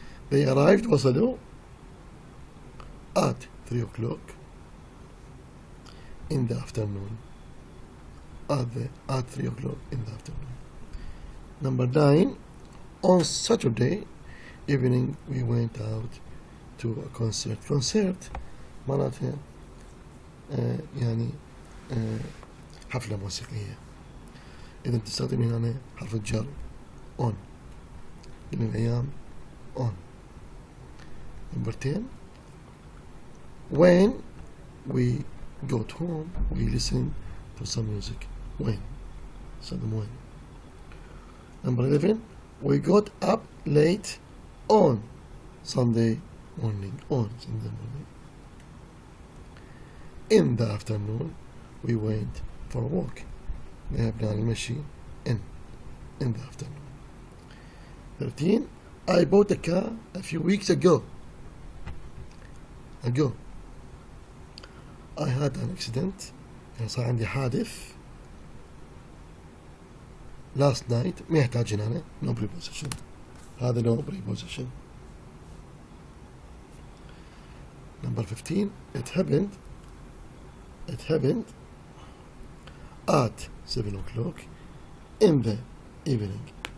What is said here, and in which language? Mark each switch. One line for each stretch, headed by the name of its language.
English: They arrived,
Arabic: وصلوا
English: at 3 o'clock in the afternoon. At 3 o'clock in the afternoon. Number 9, on Saturday evening we went out to a concert.
Arabic: Concert معناتها يعني حفلة موسيقية. إذا تستخدم هنا حرف الجر on من الأيام on.
English: Number 10, when we got home we listened to some music. When
Arabic: استخدم
English: when. Number 11, we got up late on Sunday morning. On Sunday morning. In the afternoon we went for a walk.
Arabic: ذهبنا للمشي
English: in the afternoon. 13, I bought a car a few weeks ago. I had an accident.
Arabic: يعني صار عندي حادث
English: last night.
Arabic: ما يحتاجين هنا
English: no preposition.
Arabic: هذا
English: no preposition. Number 15, it happened at 7 o'clock in the evening.